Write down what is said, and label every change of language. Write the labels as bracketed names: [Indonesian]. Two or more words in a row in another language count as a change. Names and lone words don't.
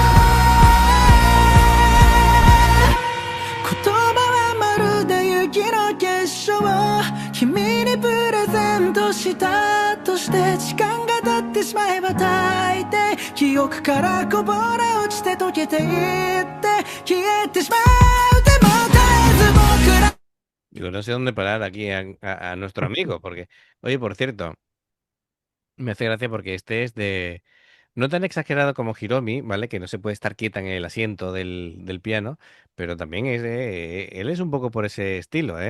[Japanese] 言葉はまるで雪の結晶君にプレゼントしたとして時間が経ってしまえば大抵記憶からこぼれ落ちて溶けていって消えてしまうでも絶えず僕ら [Spanish] Digo, no sé dónde parar aquí a nuestro amigo, porque, oye, por cierto, me hace gracia porque este es de, no tan exagerado como Hiromi, ¿vale? Que no se puede estar quieta en el asiento del piano, pero también es él es un poco por ese estilo, ¿eh?